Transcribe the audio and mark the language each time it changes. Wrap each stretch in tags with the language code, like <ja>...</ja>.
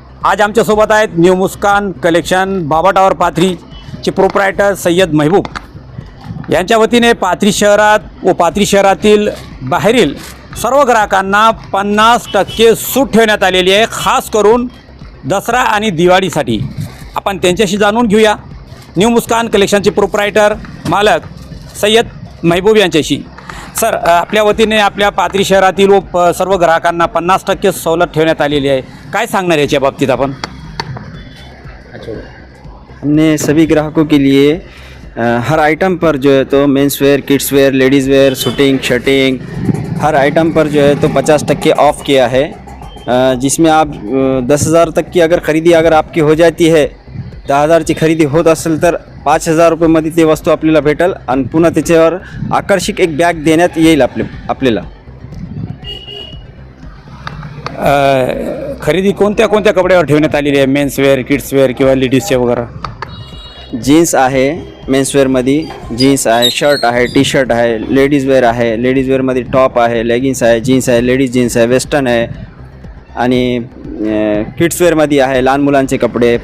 <mr>आज आमच्या सोबत आहेत न्यू मुस्कान कलेक्शन बाबाटावर पाथरीचे प्रोप्रायटर सय्यद महबूब यांच्या वतीने पाथरी शहरात व पाथरी शहरातील बाहेरील सर्व ग्राहकांना 50% सूट ठेवण्यात आलेली आहे, खास करून दसरा आणि दिवाळीसाठी। आपण त्यांच्याशी जाणून घेऊया न्यू मुस्कान कलेक्शनचे प्रोप्रायटर मालक सय्यद महबूब यांच्याशी। सर, आपल्या वतीने आपल्या पाथरी शहरातील व सर्व ग्राहकांना 50% सवलत ठेवण्यात आलेली आहे, काय सांगणार याच्या बाबतीत आपण?</mr> <hi>हमने सभी ग्राहकों के लिए हर आइटम पर जो है तो men's wear, kids where, ladies where, shooting, shirting हर item पर जो है तो 50% ऑफ़ किया है, जिसमें आप 10,000 तक की अगर ख़रीदी अगर आपकी हो जाती है,</hi> <mr>10,000ची खरेदी होत असेल तर 5,000 रुपयामध्ये ती वस्तू आपल्याला भेटेल आणि पुन्हा त्याच्यावर आकर्षक एक बॅग देण्यात येईल आपल्याला। खरेदी कोणत्या कोणत्या कपड्यावर ठेवण्यात आलेली आहे? मेन्स वेअर, किड्स वेअर किंवा लेडीजचे वगैरे? जीन्स आहे मेन्सवेअरमध्ये, जीन्स आहे, शर्ट आहे, टी शर्ट आहे, लेडीज वेअर आहे, लेडीज वेअरमध्ये टॉप आहे, लेगिन्स आहे, जीन्स आहे, लेडीज जीन्स आहे, वेस्टर्न आहे आणि किड्सवेअरमध्ये आहे लहान मुलांचे कपडे।</mr>